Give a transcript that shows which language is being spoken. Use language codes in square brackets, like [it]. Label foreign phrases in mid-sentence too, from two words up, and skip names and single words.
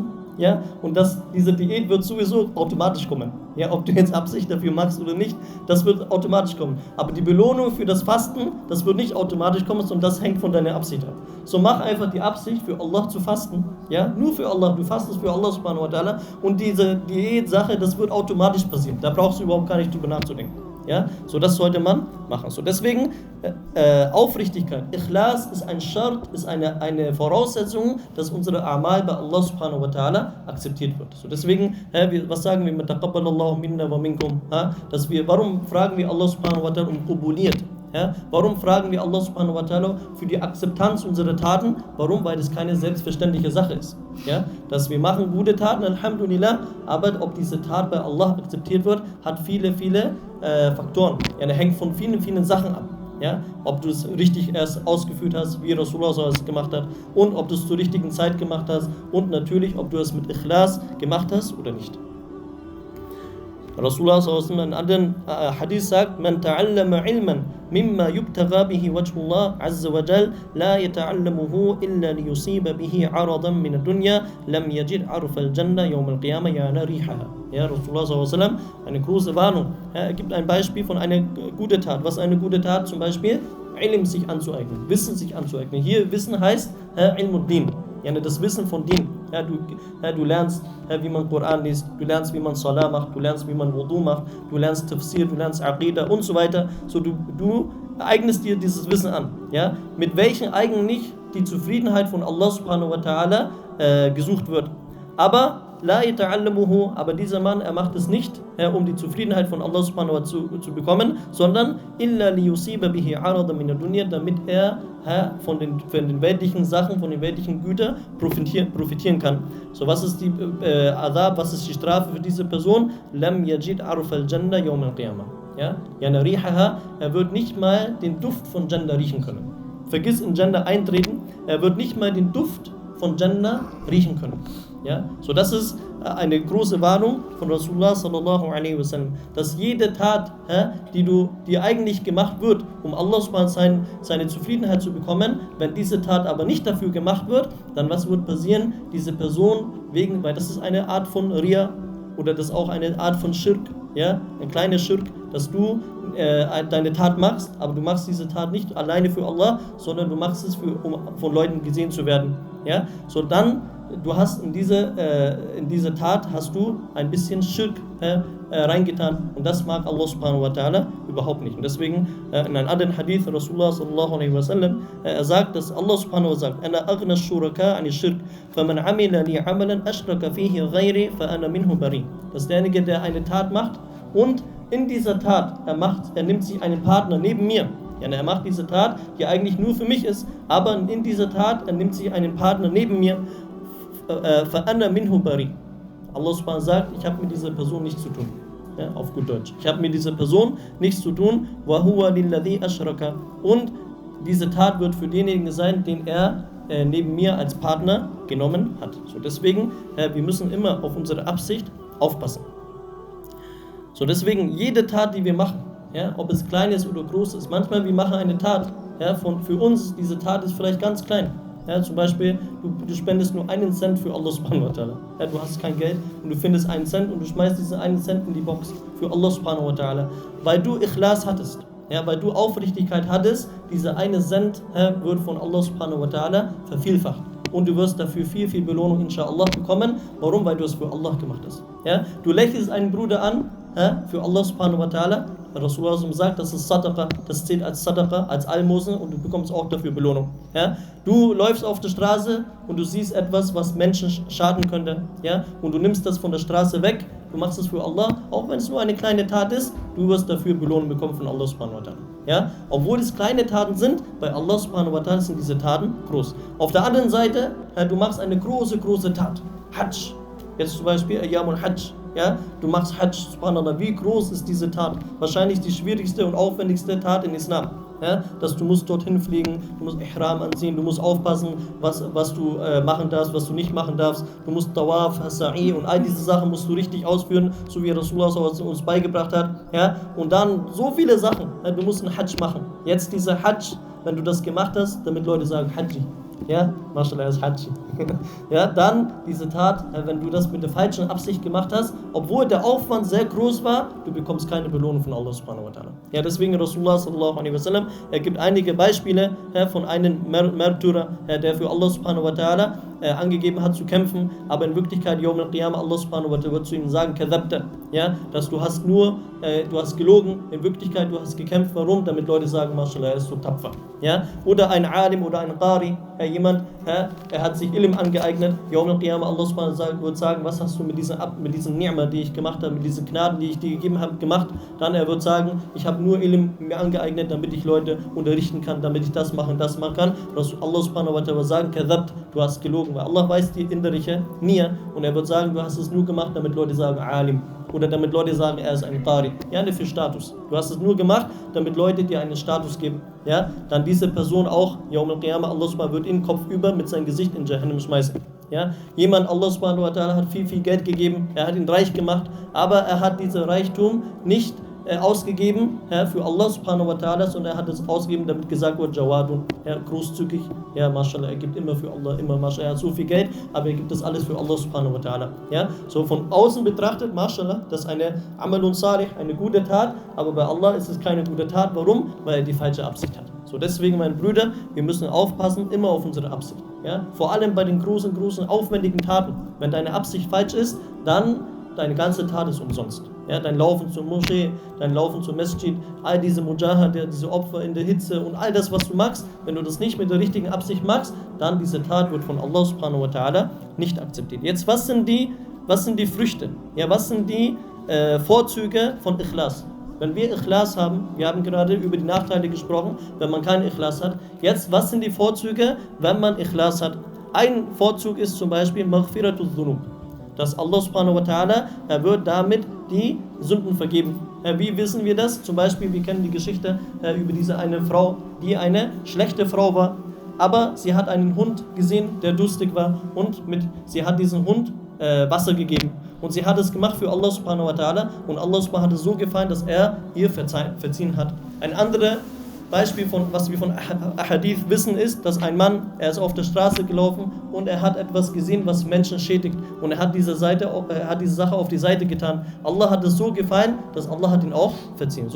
[de] Ja, und diese Diät wird sowieso automatisch kommen. Ja, ob du jetzt Absicht dafür machst oder nicht, das wird automatisch kommen. Aber die Belohnung für das Fasten, das wird nicht automatisch kommen, sondern das hängt von deiner Absicht ab. So mach einfach die Absicht, für Allah zu fasten. Ja, nur für Allah. Du fastest für Allah [ar] سبحانه وتعالى. [de] Und diese Diät-Sache, das wird automatisch passieren. Da brauchst du überhaupt gar nicht drüber nachzudenken. Ja, so das sollte man machen. So deswegen Aufrichtigkeit, Ikhlas ist ein Schart, ist eine Voraussetzung, dass unsere Amal bei Allah [ar] سبحانه وتعالى [de] akzeptiert wird. So deswegen, was sagen wir mit [ar] تقبل الله منا ومنكم? [de] Warum fragen wir Allah [ar] سبحانه وتعالى [de] um Qubuliyat? Ja, warum fragen wir Allah [ar] سبحانه وتعالى [de] für die Akzeptanz unserer Taten? Warum? Weil das keine selbstverständliche Sache ist. Ja, dass wir machen gute Taten, Alhamdulillah, aber ob diese Tat bei Allah akzeptiert wird, hat viele Faktoren. Ja, hängt von vielen Sachen ab. Ja, ob du es richtig erst ausgeführt hast, wie Rasulullah es gemacht hat, und ob du es zur richtigen Zeit gemacht hast, und natürlich, ob du es mit Ikhlas gemacht hast oder nicht. [ar] Rasulullah [de] in einem anderen Hadith sagt, [ar] من تعلم علما مما يبتغى به وجه الله عز وجل لا يتعلمه إلا ليصيب به عرضا من الدنيا لم يجد عرف الجنة يوم القيامة يعني ريحها. [de] Ja, Rasulullah eine große Warnung. Er gibt ein Beispiel von einer guten Tat. Was ist eine gute Tat? Zum Beispiel Ilm sich anzueignen, Wissen sich anzueignen. Hier Wissen heißt Ilmuddin. Ja, das Wissen von Din. Ja, du lernst, wie man Koran liest, du lernst, wie man Salah macht, du lernst, wie man Wudu macht, du lernst Tafsir, du lernst Aqidah und so weiter. So, du eignest dir dieses Wissen an. Ja? Mit welchen eigentlich die Zufriedenheit von Allah [ar] سبحانه وتعالى [de] gesucht wird. Aber [ar] لا يتعلمه, [de] aber dieser Mann, er macht es nicht, um die Zufriedenheit von Allah [ar] سبحانه وتعالى [de] zu bekommen, sondern [ar] إلا ليصيب به عرضا من الدنيا, [de] damit er von den weltlichen Sachen, von den weltlichen Gütern profitieren kann. So, was ist die Adab, was ist die Strafe für diese Person? [ar] لم يجد عرف الجنة يوم القيامة. Ja, يعني ريحها, [de] er wird nicht mal den Duft von Jannah riechen können. Vergiss in Jannah eintreten, er wird nicht mal den Duft von Jannah riechen können. Ja, so das ist eine große Warnung von Rasulullah [ar] صلى الله عليه وسلم, [de] dass jede Tat, die eigentlich gemacht wird, um Allah subhanahu seine Zufriedenheit zu bekommen, wenn diese Tat aber nicht dafür gemacht wird, dann was wird passieren? Diese Person, weil das ist eine Art von Riya oder das ist auch eine Art von Schirk, ja, ein kleiner Schirk, dass du deine Tat machst, aber du machst diese Tat nicht alleine für Allah, sondern du machst es, um von Leuten gesehen zu werden. Ja? So dann, du hast in diese Tat hast du ein bisschen Schirk reingetan und das mag Allah [ar] سبحانه وتعالى [de] überhaupt nicht. Und deswegen in einem anderen Hadith [ar] Rasulullah صلى الله عليه وسلم [de] er sagt, dass [ar] Allah سبحانه وتعالى sagt, أنا أغنى الشركاء عن الشرك فمن عمل لي عملا أشرك فيه غيري فأنا منه بريء. [de] Das ist derjenige, der eine Tat macht und in dieser Tat, er nimmt sich einen Partner neben mir. Ja, er macht diese Tat, die eigentlich nur für mich ist, aber in dieser Tat, er nimmt sich einen Partner neben mir. [ar] فَأَنَّ مِنْهُ بَرِي. [de] Allah subhanahu sagt, ich habe mit dieser Person nichts zu tun. Ja, auf gut Deutsch. Ich habe mit dieser Person nichts zu tun. [ar] وَهُوَ لِلَّذِي أَشْرَكَ. [de] Und diese Tat wird für denjenigen sein, den er neben mir als Partner genommen hat. So, deswegen, wir müssen immer auf unsere Absicht aufpassen. So, deswegen, jede Tat, die wir machen, ja, ob es klein ist oder groß ist, manchmal wir machen eine Tat, ja, für uns, diese Tat ist vielleicht ganz klein. Ja, zum Beispiel, du spendest nur 1 Cent für Allah [ar] سبحانه وتعالى. [de] Ja, du hast kein Geld und du findest 1 Cent und du schmeißt diesen 1 Cent in die Box für Allah [ar] سبحانه وتعالى. [de] Weil du Ikhlas hattest, ja, weil du Aufrichtigkeit hattest, dieser 1 Cent wird von Allah [ar] سبحانه وتعالى [de] vervielfacht. Und du wirst dafür viel, viel Belohnung inshallah bekommen. Warum? Weil du es für Allah gemacht hast. Ja? Du lächelst einen Bruder an, für Allah [ar] سبحانه وتعالى. [de] Rasulullah sagt, das ist Sadaqa, das zählt als Sadaqa, als Almosen und du bekommst auch dafür Belohnung. Ja? Du läufst auf der Straße und du siehst etwas, was Menschen schaden könnte, ja? Und du nimmst das von der Straße weg, du machst es für Allah, auch wenn es nur eine kleine Tat ist, du wirst dafür Belohnung bekommen von Allah [ar] سبحانه وتعالى. [de] Ja? Obwohl es kleine Taten sind, bei Allah [ar] سبحانه وتعالى [de] sind diese Taten groß. Auf der anderen Seite, du machst eine große, große Tat, Hajj, jetzt zum Beispiel [ar] أيام الحج. [de] Ja, du machst Hajj, subhanallah, wie groß ist diese Tat? Wahrscheinlich die schwierigste und aufwendigste Tat in Islam. Ja, dass du musst dorthin fliegen, du musst Ihram anziehen, du musst aufpassen, was du machen darfst, was du nicht machen darfst. Du musst Tawaf, Sa'i und all diese Sachen musst du richtig ausführen, so wie Rasulullah uns beigebracht hat. Ja, und dann so viele Sachen. Ja, du musst einen Hajj machen. Jetzt dieser Hajj, wenn du das gemacht hast, damit Leute sagen Hajji. Ja, Mashallah, ist Hajji. Ja, dann diese Tat, wenn du das mit der falschen Absicht gemacht hast, obwohl der Aufwand sehr groß war, du bekommst keine Belohnung von Allah [ar] سبحانه وتعالى. [de] Ja, deswegen Rasulullah [ar] صلى الله عليه وسلم, [de] er gibt einige Beispiele von einem Märtyrer, der für Allah [ar] سبحانه وتعالى [de] angegeben hat zu kämpfen, aber in Wirklichkeit [ar] يوم القيامة [de] Allah [ar] سبحانه وتعالى [de] wird zu ihm sagen, kadhabta, ja, dass du hast gelogen, in Wirklichkeit du hast gekämpft, warum? Damit Leute sagen, Mashallah, er ist so tapfer. Ja? Oder ein Alim oder ein Qari, jemand, er hat sich Ilm angeeignet, [ar] يوم القيامة [de] Allah [ar] سبحانه وتعالى [de] wird sagen, was hast du mit diesen Ni'ma, die ich gemacht habe, mit diesen Gnaden, die ich dir gegeben habe, gemacht? Dann er wird sagen, ich habe nur Ilm mir angeeignet, damit ich Leute unterrichten kann, damit ich das machen kann. Allah [ar] سبحانه وتعالى [de] wird sagen, kadhabt, du hast gelogen, weil Allah weiß die innerliche Nia und er wird sagen, du hast es nur gemacht, damit Leute sagen, Alim. Oder damit Leute sagen, er ist ein Qari. Ja, für Status. Du hast es nur gemacht, damit Leute dir einen Status geben. Ja, dann diese Person auch, [ar] يوم القيامة, [de] Allah subhanahu wird ihn kopfüber mit seinem Gesicht in Jahannam schmeißen. Ja, jemand, Allah [ar] سبحانه وتعالى [de] hat viel, viel Geld gegeben, er hat ihn reich gemacht, aber er hat diesen Reichtum nicht ausgegeben für Allah [ar] سبحانه وتعالى, [de] sondern er hat es ausgegeben, damit gesagt wird, Jawadun, großzügig, ja, Mashallah, er gibt immer für Allah, immer, Mashallah, er hat so viel Geld, aber er gibt das alles für Allah [ar] سبحانه وتعالى. [de] Ja, so von außen betrachtet, Mashallah, das ist eine [ar] عمل صالح, [de] eine gute Tat, aber bei Allah ist es keine gute Tat. Warum? Weil er die falsche Absicht hat. So, deswegen, meine Brüder, wir müssen aufpassen, immer auf unsere Absicht. Ja? Vor allem bei den großen, aufwendigen Taten. Wenn deine Absicht falsch ist, dann deine ganze Tat ist umsonst. Ja, dein Laufen zur Moschee, dein Laufen zur Masjid, all diese Mujahid, diese Opfer in der Hitze und all das, was du machst, wenn du das nicht mit der richtigen Absicht machst, dann diese Tat wird von Allah [ar] سبحانه وتعالى [de] nicht akzeptiert. Jetzt, was sind die was sind die Früchte? Ja, was sind die Vorzüge von Ikhlas? Wenn wir Ikhlas haben, wir haben gerade über die Nachteile gesprochen, wenn man keinen Ikhlas hat. Jetzt, was sind die Vorzüge, wenn man Ikhlas hat? Ein Vorzug ist zum Beispiel [ar] مغفرة الذنوب. [de] Dass Allah [ar] سبحانه وتعالى, [de] er wird damit die Sünden vergeben. Wie wissen wir das? Zum Beispiel, wir kennen die Geschichte über diese eine Frau, die eine schlechte Frau war, aber sie hat einen Hund gesehen, der durstig war und sie hat diesem Hund Wasser gegeben. Und sie hat es gemacht für Allah [ar] سبحانه وتعالى [de] und Allah subhanahu hat es so gefallen, dass er ihr verziehen hat. Ein anderes Beispiel, was wir von Ahadith wissen, ist, dass ein Mann, er ist auf der Straße gelaufen und er hat etwas gesehen, was Menschen schädigt. Und er hat diese Sache auf die Seite getan. Allah hat es so gefallen, dass Allah hat ihn auch verziehen.